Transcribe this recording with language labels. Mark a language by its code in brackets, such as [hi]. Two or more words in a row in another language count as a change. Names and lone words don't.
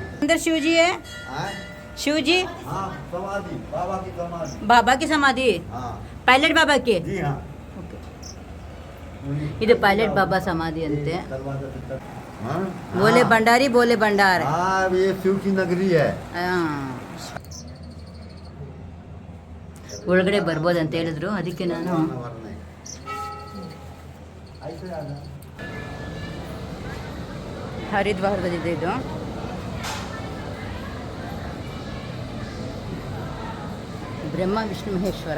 [hi] अंदर शिव जी है. शिव जी. हाँ, समाधि बाबा की समाधि. बाबा की समाधि. हाँ. पायलट बाबा के. जी हाँ. [kn] ಇದು ಪೈಲಟ್ ಬಾಬಾ ಸಮಾಧಿ ಅಂತೆ. [hi] हाँ. भोले भंडारी भोले भंडार. हाँ, ये शिव की नगरी है. [kn] ಒಳಗಡೆ ಬರ್ಬೋದು ಅಂತ ಹೇಳಿದ್ರು. ಅದಕ್ಕೆ ನಾನು ಹರಿದ್ವಾರದಲ್ಲಿದೆ ಇದು. ಬ್ರಹ್ಮ ವಿಷ್ಣು ಮಹೇಶ್ವರ.